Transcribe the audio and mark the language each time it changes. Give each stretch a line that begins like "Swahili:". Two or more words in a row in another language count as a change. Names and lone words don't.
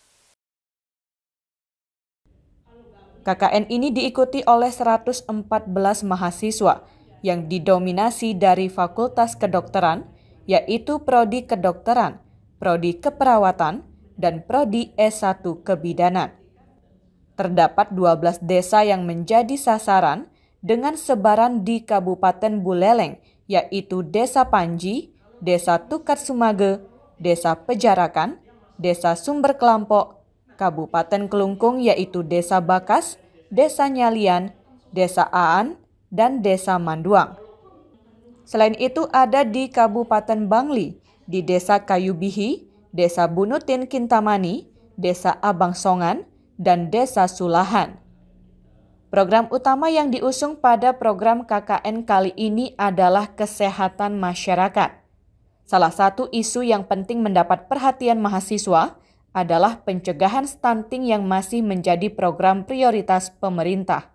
Indonesian: KKN ini diikuti oleh 114 mahasiswa yang didominasi dari Fakultas Kedokteran, yaitu Prodi Kedokteran, Prodi Keperawatan, dan Prodi S1 Kebidanan. Terdapat 12 desa yang menjadi sasaran dengan sebaran di Kabupaten Buleleng, yaitu Desa Panji, Desa Tukat Sumage, Desa Pejarakan, Desa Sumber Kelampok, Kabupaten Kelungkung yaitu Desa Bakas, Desa Nyalian, Desa Aan, dan Desa Manduang. Selain itu ada di Kabupaten Bangli, di Desa Kayubihi, Desa Bunutin Kintamani, Desa Abang Songan, dan Desa Sulahan. Program utama yang diusung pada program KKN kali ini adalah kesehatan masyarakat. Salah satu isu yang penting mendapat perhatian mahasiswa adalah pencegahan stunting yang masih menjadi program prioritas pemerintah.